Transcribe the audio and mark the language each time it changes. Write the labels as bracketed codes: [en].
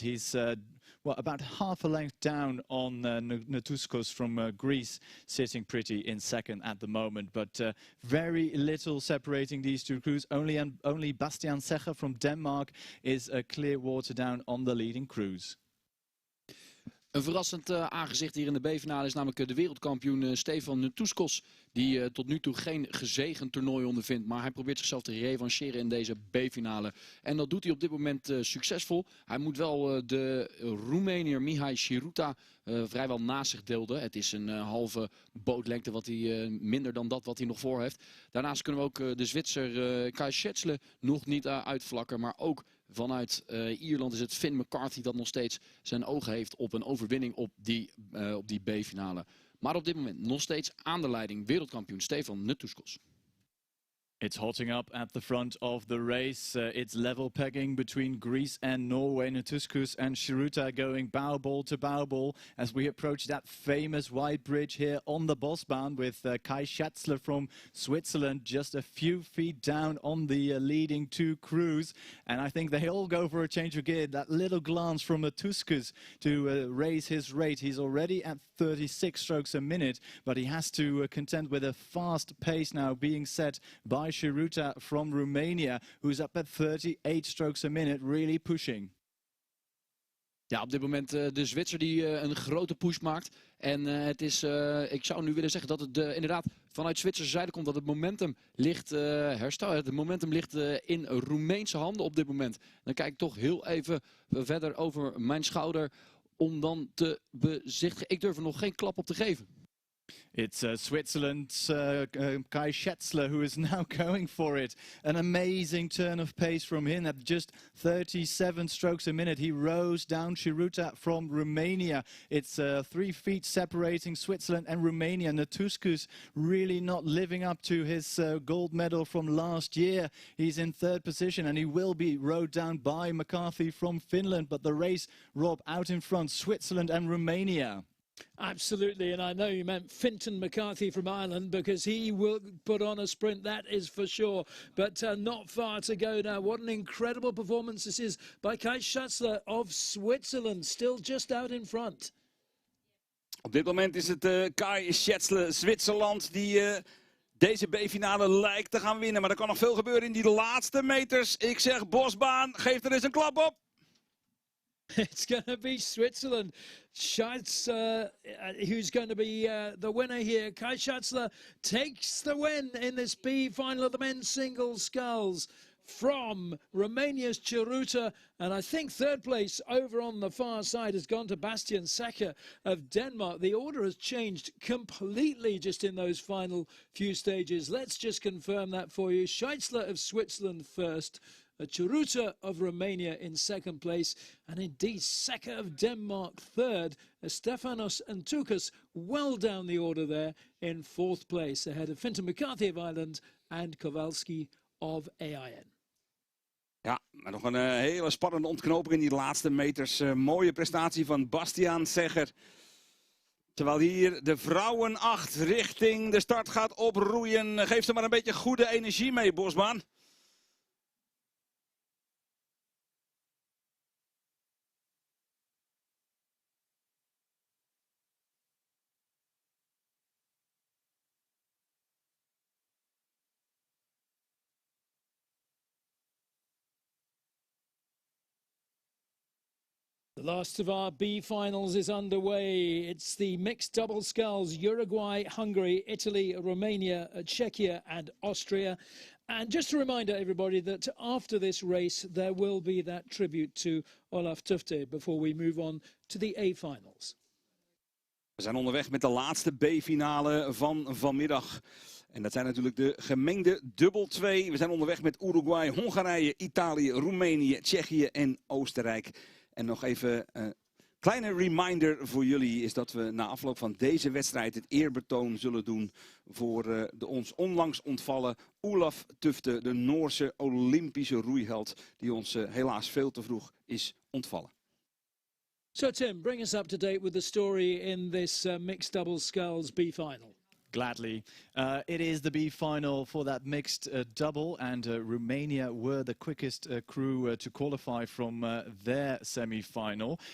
[en] He's well, about half a length down on Natuskos from Greece, sitting pretty in second at the moment. But very little separating these two crews. Only Bastian Secher from Denmark is a clear water down on the leading cruise. [nl] Een verrassend aangezicht hier in de B-finale is namelijk de wereldkampioen Stefan Natuskos. Die tot nu toe geen gezegend toernooi ondervindt. Maar hij probeert zichzelf te revancheren in deze B-finale. En dat doet hij op dit moment succesvol. Hij moet wel de Roemeniër Mihai Sharuta vrijwel naast zich deelden. Het is een halve bootlengte wat hij, minder dan dat wat hij nog voor heeft. Daarnaast kunnen we ook de Zwitser Kai Schatzler nog niet uitvlakken. Maar ook vanuit Ierland is het Finn McCarthy dat nog steeds zijn ogen heeft op een overwinning op die B-finale. Maar op dit moment nog steeds aan de leiding wereldkampioen Stefan Natuskos. [en] It's hotting up at the front of the race. It's level pegging between Greece and Norway. Natuskos and Sharuta going bow ball to bow ball as we approach that famous wide bridge here on the Bosbaan with Kai Schatzler from Switzerland just a few feet down on the leading two crews. And I think they all go for a change of gear. That little glance from Natuskos to raise his rate. He's already at 36 strokes a minute, but he has to contend with a fast pace now being set by Sharuta from Romania, who's up at 38 strokes a minute, really pushing. [nl] Ja, op dit moment de Zwitser die een grote push maakt. En het is, ik zou nu willen zeggen dat het inderdaad vanuit Zwitserse zijde komt dat het momentum ligt, het momentum ligt in Roemeense handen op dit moment. Dan kijk ik toch heel even verder over mijn schouder om dan te bezichtigen. Ik durf er nog geen klap op te geven. [en] It's Switzerland's Kai Schatzler who is now going for it. An amazing turn of pace from him at just 37 strokes a minute. He rose down Sharuta from Romania. It's 3 feet separating Switzerland and Romania. Natuskos really not living up to his gold medal from last year. He's in third position and he will be rowed down by McCarthy from Finland. But the race, Rob, out in front, Switzerland and Romania. Absolutely, and I know you meant Fintan McCarthy from Ireland because he will put on a sprint, that is for sure. But not far to go now. What an incredible performance this is by Kai Schatzler of Switzerland, still just out in front. [nl] Op dit moment is het Kai Schatzler, Zwitserland, die deze B-finale lijkt te gaan winnen. Maar er kan nog veel gebeuren in die laatste meters. Ik zeg Bosbaan, geef er eens een klap op. [en] It's going to be Switzerland. Schatz, who's going to be the winner here. Kai Schatzler takes the win in this B final of the men's single sculls from Romania's Sharuta. And I think third place over on the far side has gone to Bastian Secher of Denmark. The order has changed completely just in those final few stages. Let's just confirm that for you. Schatzler of Switzerland first. Sharuta of Romania in second place, and indeed Secher of Denmark third. Stefanos Antoukas well down the order there in fourth place, ahead of Fintan McCarthy of Ireland and Kowalski of AIN. [nl] Ja, maar nog een hele spannende ontknoping in die laatste meters. Mooie prestatie van Bastian Secher. Terwijl hier de vrouwen 8 richting de start gaat oproeien. Geef ze maar een beetje goede energie mee, Bosbaan. [en] The last of our B finals is underway. It's the mixed double sculls, Uruguay, Hungary, Italy, Romania, Czechia and Austria. And just a reminder, everybody, that after this race, there will be that tribute to Olaf Tufte before we move on to the A-finals. [nl] We zijn onderweg met de laatste B-finale van vanmiddag. En dat zijn natuurlijk de gemengde dubbel 2. We zijn onderweg met Uruguay, Hongarije, Italië, Roemenië, Tsjechië en Oostenrijk. En nog even een kleine reminder voor jullie is dat we na afloop van deze wedstrijd het eerbetoon zullen doen voor de ons onlangs ontvallen Olaf Tufte, de Noorse Olympische roeiheld die ons helaas veel te vroeg is ontvallen. [en] So Tim, bring us up to date with the story in this mixed doubles sculls B final. Gladly. It is the B final for that mixed double, and Romania were the quickest crew to qualify from their semi-final.